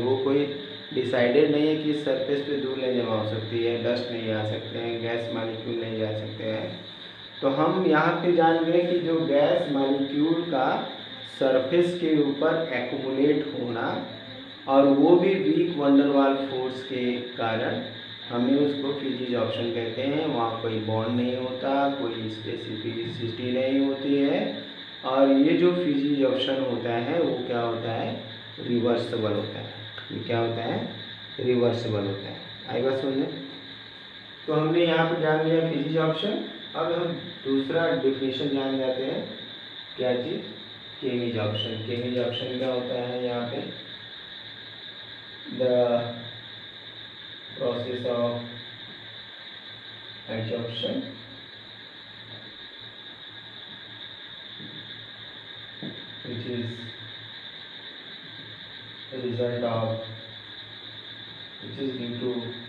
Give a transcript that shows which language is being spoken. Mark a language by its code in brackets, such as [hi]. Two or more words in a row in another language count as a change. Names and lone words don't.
[hi] वो कोई डिसाइडेड नहीं है कि इस सरफेस पे धूल नहीं जमा हो सकती है, डस्ट नहीं आ सकते हैं, [en] gas molecule [hi] नहीं जा सकते हैं। तो हम यहाँ पे जान गए कि जो [en] gas molecule [hi] का सरफेस के ऊपर एक्यूमुलेट होना और वो भी [en] weak van der Waal force [hi] के कारण, हमें उसको फिजिसॉर्प्शन कहते हैं। वहाँ कोई बॉन्ड नहीं होता, कोई स्पेसिफिसिटी नहीं होती है, और ये जो फिजिसॉर्प्शन होता है वो क्या होता है, रिवर्सिबल होता है। ये क्या होता है, रिवर्सिबल होता है। आएगा समझ? तो हमने यहाँ पर जान लिया फिजिसॉर्प्शन। अब हम दूसरा डेफिनेशन जान जाते हैं, क्या चीज़, केमिसॉर्प्शन। केमिसॉर्प्शन क्या होता है, यहाँ पे [en] the process of adsorption which is the result of, which is due to